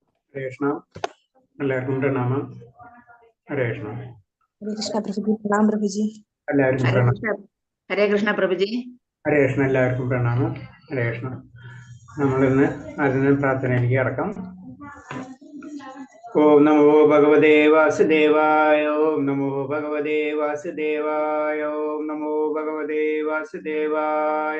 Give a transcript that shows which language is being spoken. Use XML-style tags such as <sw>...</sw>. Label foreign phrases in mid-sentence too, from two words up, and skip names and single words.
<ml>ഹരേ കൃഷ്ണ. എല്ലാവർക്കും പ്രണാമം. ഹരേ കൃഷ്ണ.</ml> <hi>हरे कृष्णा प्रभु जी, प्रणाम प्रभु जी।</hi> <ml>എല്ലാവർക്കും</ml> <hi>हरे</hi> <ml>പ്രണാമം.</ml> <hi>कृष्ण हरे कृष्ण प्रभु जी।</hi> <ml>ഹരേ കൃഷ്ണ. എല്ലാവർക്കും പ്രണാമം. ഹരേ കൃഷ്ണ. നമ്മളിന്ന് അതിന് പ്രാർത്ഥനയിലേക്ക് കടക്കാം.</ml> <sa>ഓം നമോ ഭഗവതേ വാസുദേവായ. ഓം നമോ ഭഗവതേ വാസുദേവായ. ഓം നമോ ഭഗവതേ വാസുദേവായ.</sa>